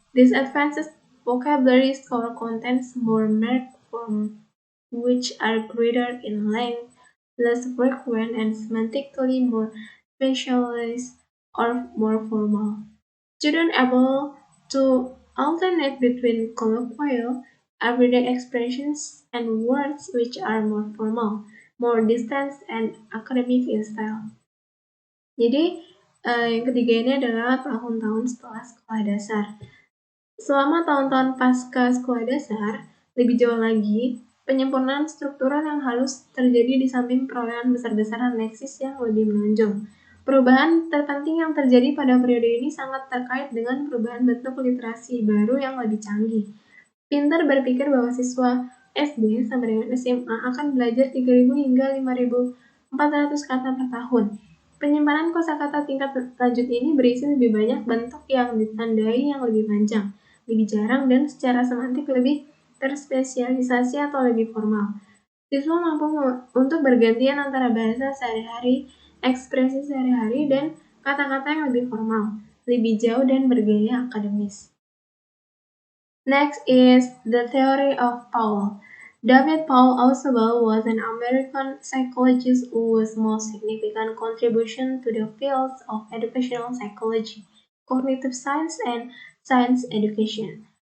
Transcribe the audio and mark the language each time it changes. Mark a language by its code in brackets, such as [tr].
[en] This advances vocabulary score contains more marked forms which are greater in length, less frequent, and semantically more specialized or more formal. Students able to alternate between colloquial, everyday expressions and words which are more formal, more distant, and academic in style. [id] Jadi, yang ketiga ini adalah tahun-tahun setelah sekolah dasar. Selama tahun-tahun pasca sekolah dasar, lebih jauh lagi, penyempurnaan struktural yang halus terjadi di samping perolehan besar-besaran leksis yang lebih menonjol. Perubahan terpenting yang terjadi pada periode ini sangat terkait dengan perubahan bentuk literasi baru yang lebih canggih. Pinter berpikir bahwa siswa SD sampai dengan SMA akan belajar 3.000 hingga 5.400 kata per tahun. Penyimpanan kosakata tingkat lanjut ini berisi lebih banyak bentuk yang ditandai yang lebih panjang, lebih jarang, dan secara semantik lebih terspesialisasi atau lebih formal. Siswa mampu untuk bergantian antara bahasa sehari-hari, ekspresi sehari-hari, dan kata-kata yang lebih formal, lebih jauh, dan bergaya akademis. [en] Next is the theory of Paul. David Paul Ausubel was an American psychologist whose most significant contribution to the fields of educational psychology, cognitive science, and science education.